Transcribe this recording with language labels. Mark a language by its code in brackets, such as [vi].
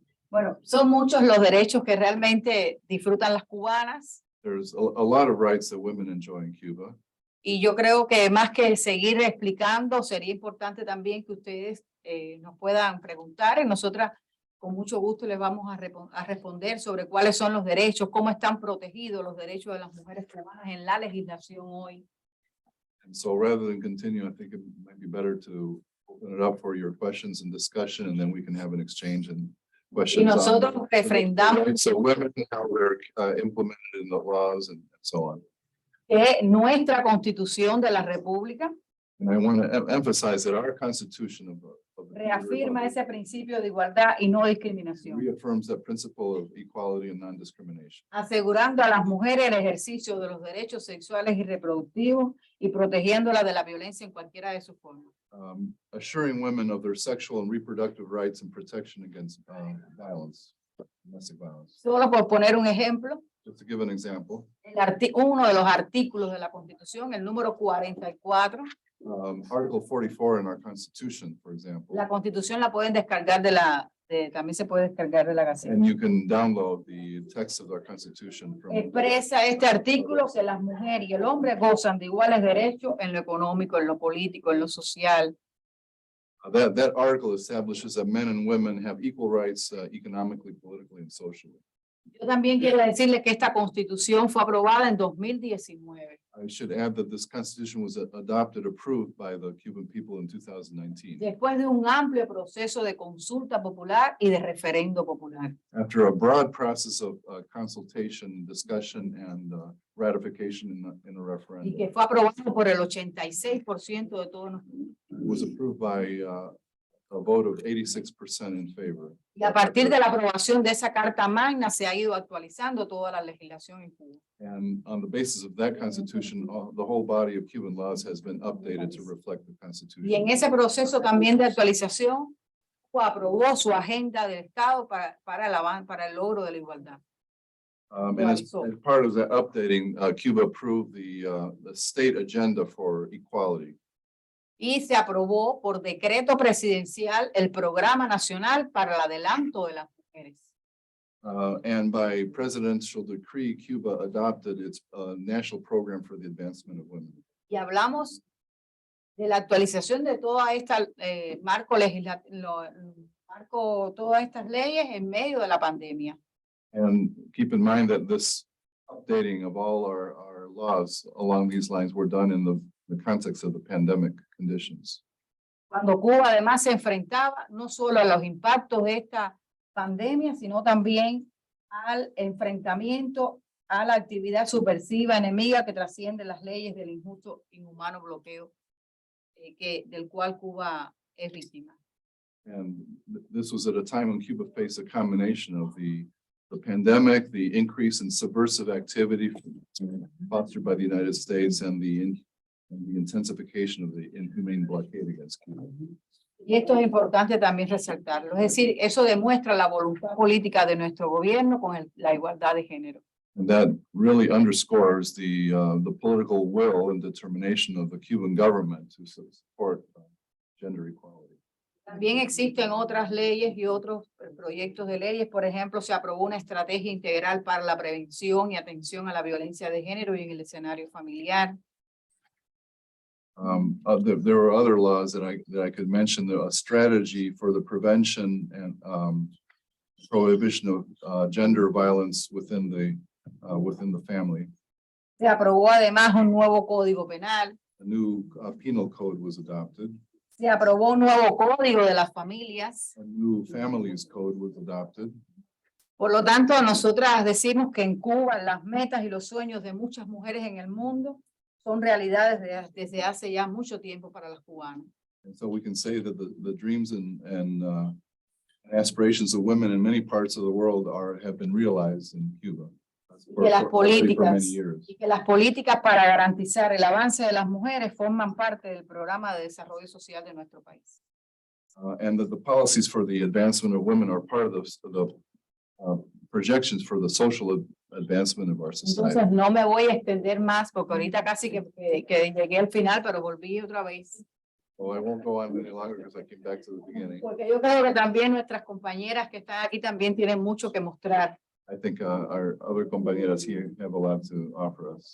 [es] Bueno, son muchos los derechos que realmente disfrutan las cubanas. [en] There's a lot of rights that women enjoy in Cuba. [es] Y yo creo que más que seguir explicando, sería importante también que ustedes nos puedan preguntar y nosotras con mucho gusto les vamos a responder sobre cuáles son los derechos, cómo están protegidos los derechos de las mujeres cubanas en la legislación hoy. [en] And so rather than continue, I think it might be better to open it up for your questions and discussion, and then we can have an exchange and questions. [es] Y nosotros [en] on [es] refrendamos [en] rights of women, how they're implemented in the laws and so on. [es] que nuestra Constitución de la República [en] And I want to emphasize that our Constitution of the [es] reafirma ese principio de igualdad y no discriminación, [en] reaffirms that principle of equality and non-discrimination, [es] asegurando a las mujeres el ejercicio de los derechos sexuales y reproductivos y protegiéndolas de la violencia en cualquiera de sus formas. [en] assuring women of their sexual and reproductive rights and protection against violence, domestic violence. [es] Solo por poner un ejemplo, [en] Just to give an example, [es] uno de los artículos de la Constitución, el número 44, [en] Article 44 in our Constitution, for example, [es] la Constitución la pueden descargar también se puede descargar de la Gaceta. [en] and you can download the text of our Constitution from. [es] Expresa este artículo que las mujeres y el hombre gozan de iguales derechos en lo económico, en lo político, en lo social. [en] That article establishes that men and women have equal rights economically, politically, and socially. [es] Yo también quiero decirle que esta Constitución fue aprobada en 2019. [en] I should add that this Constitution was approved by the Cuban people in 2019. [es] Después de un amplio proceso de consulta popular y de referendo popular. [en] After a broad process of consultation, discussion, and ratification in a [es] Y [en] referendum. [es] que fue aprobado por el 86% de todos los. [en] It was approved by a vote of 86% in favor. [es] Y a partir de la aprobación de esa Carta Magna se ha ido actualizando toda la legislación en Cuba. [en] And on the basis of that Constitution, the whole body of Cuban laws has been updated to reflect the Constitution. [es] Y en ese proceso también de actualización, Cuba aprobó su agenda del Estado para el logro de la igualdad. [en] And as part of that updating, Cuba approved the state agenda for equality. [es] Y se aprobó por decreto presidencial el Programa Nacional para el Adelanto de las Mujeres. [en] And by presidential decree, Cuba adopted its national program for the advancement of women. [es] Y hablamos de la actualización de toda esta marco legislativo, todas estas leyes en medio de la pandemia. [en] And keep in mind that this updating of all our laws along these lines were done in the context of the pandemic conditions. [es] Cuando Cuba además se enfrentaba no solo a los impactos de esta pandemia, sino también al enfrentamiento a la actividad subversiva enemiga que trasciende las leyes del injusto, inhumano bloqueo del cual Cuba es víctima. [en] And this was at a time when Cuba faced a combination of the pandemic, the increase in subversive activity fostered by the United States, and the intensification of the inhumane blockade against Cuba. [es] Y esto es importante también resaltarlo. Es decir, eso demuestra la voluntad política de nuestro gobierno con la igualdad de género. [en] And that really underscores the political will and determination of the Cuban government to support gender equality. [es] También existen otras leyes y otros proyectos de leyes. Por ejemplo, se aprobó una estrategia integral para la prevención y atención a la violencia de género y en el escenario familiar. [en] There were other laws that I could mention. A strategy for the prevention and prohibition of gender violence within the family. [es] Se aprobó además un nuevo código penal. [en] A new penal code was adopted. [es] Se aprobó un nuevo código de las familias. [en] A new families code was adopted. [es] Por lo tanto, nosotras decimos que en Cuba las metas y los sueños de muchas mujeres en el mundo son realidades desde hace ya mucho tiempo para las cubanas. [en] And so we can say that the dreams and aspirations of women in many parts of the world have been realized in Cuba. [es] Que las [en] For many [es] políticas [en] years. [es] y que las políticas para garantizar el avance de las mujeres forman parte del programa de desarrollo social de nuestro país. [en] And that the policies for the advancement of women are part of the projections for the social advancement of our society. [es] Entonces no me voy a extender más porque ahorita casi que llegué al final, pero volví otra vez. [en] Well, I won't go on any longer because I came back to the beginning. [es] Porque yo creo que también nuestras compañeras que están aquí también tienen mucho que mostrar [en] I think our other compañeras here have a lot to offer us,